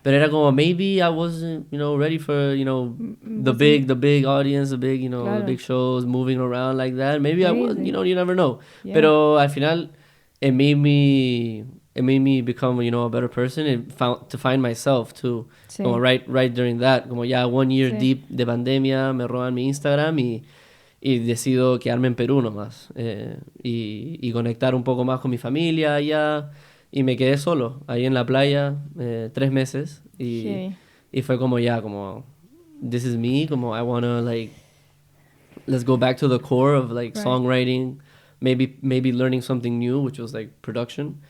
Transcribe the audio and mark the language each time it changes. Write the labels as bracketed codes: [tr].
[en] Pero era como, maybe I wasn't, you know, ready for, you know, the big audience, the big, you know, the [es] Claro. [en] big shows, moving around like that. Maybe I was, Crazy. you know, you never know. Yeah. [es] Pero al final, [en] it made me become, you know, a better person and to find myself too. [es] Sí. [en] Como right during that, [es] como ya [en] 1 year [es] Sí. deep de pandemia, me roban mi Instagram y decido quedarme en Perú nomás y conectar un poco más con mi familia allá y me quedé solo ahí en la playa 3 meses [en] Heavy. [es] y fue como ya como [en] this is me, como I wanna like let's go back to the core of like Right. songwriting, maybe learning something new, which was like production